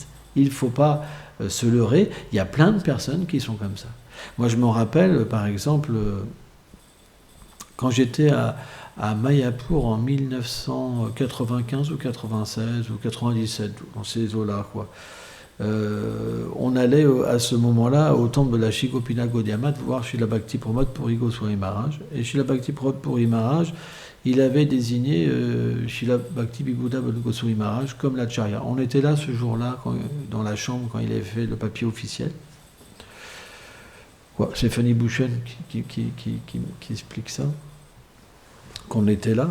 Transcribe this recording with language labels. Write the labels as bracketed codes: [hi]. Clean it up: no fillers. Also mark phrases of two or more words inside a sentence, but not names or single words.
[fr] Il ne faut pas se leurrer. Il y a plein de personnes qui sont comme ça. Moi, je me rappelle, par exemple, quand j'étais à Mayapur en 1995 ou 96 ou 97, dans ces eaux-là, quoi. On allait à ce moment-là au temple de la Shri Gopinath Gaudiya Math voir Srila Bhakti Pramod Puri Goswami Maharaj. Et Srila Bhakti Pramod Puri Maharaj, il avait désigné Srila Bhakti Vibhuda Goswami Maharaj comme l'Acharya. On était là ce jour-là, dans la chambre, quand il avait fait le papier officiel. Ouais, c'est Fanny Bhushan qui explique ça, qu'on était là.